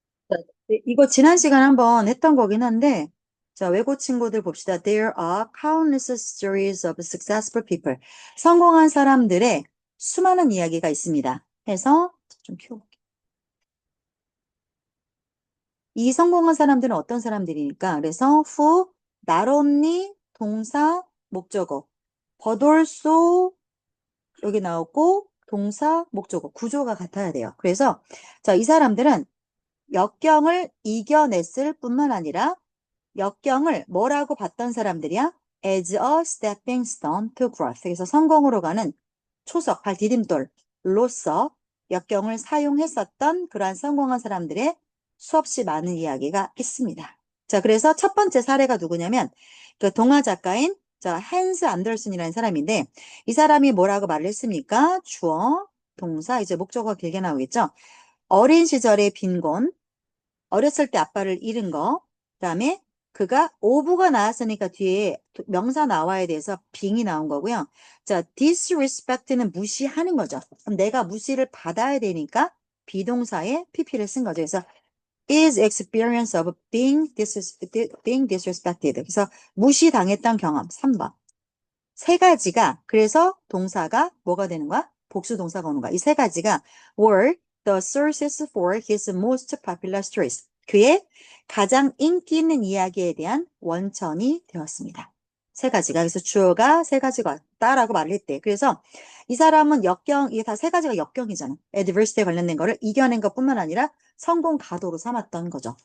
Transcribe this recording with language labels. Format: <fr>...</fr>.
<ko>자, 이거 지난 시간에 한번 했던 거긴 한데, 자, 외고 친구들 봅시다.</ko> <en>There are countless stories of successful people.</en> <ko>성공한 사람들의 수많은 이야기가 있습니다. 해서 좀 키워볼게요. 이 성공한 사람들은 어떤 사람들이니까, 그래서 who, not only, 동사, 목적어, but also 여기 나오고 동사, 목적어, 구조가 같아야 돼요. 그래서 자, 이 사람들은 역경을 이겨냈을 뿐만 아니라 역경을 뭐라고 봤던 사람들이야?</ko> <en>As a stepping stone to growth.</en> <ko>그래서 성공으로 가는 초석, 발 디딤돌로서 역경을 사용했었던 그러한 성공한 사람들의 수없이 많은 이야기가 있습니다. 자, 그래서 첫 번째 사례가 누구냐면 그 동화 작가인 헨스 안더슨이라는 사람인데 이 사람이 뭐라고 말을 했습니까? 주어, 동사, 이제 목적어가 길게 나오겠죠? 어린 시절의 빈곤, 어렸을 때 아빠를 잃은 거, 그다음에 그가 오브가 나왔으니까 뒤에 명사 나와야 돼서 빙이 나온 거고요. 자, disrespect는 무시하는 거죠. 그럼 내가 무시를 받아야 되니까 비동사에 pp를 쓴 거죠. 그래서</ko> <en>is experience of being disrespected.</en> <ko>그래서 무시당했던 경험 3번. 세 가지가 그래서 동사가 뭐가 되는 거야? 복수 동사가 오는 거야. 이 세 가지가</ko> <en>were the sources for his most popular stories.</en> <ko>그의 가장 인기 있는 이야기에 대한 원천이 되었습니다. 세 가지가. 그래서 주어가 세 가지가 왔다라고 말을 했대. 그래서 이 사람은 역경, 이게 다 세 가지가 역경이잖아. adversity에 관련된 거를 이겨낸 것뿐만 아니라 성공 가도로 삼았던 거죠.</ko>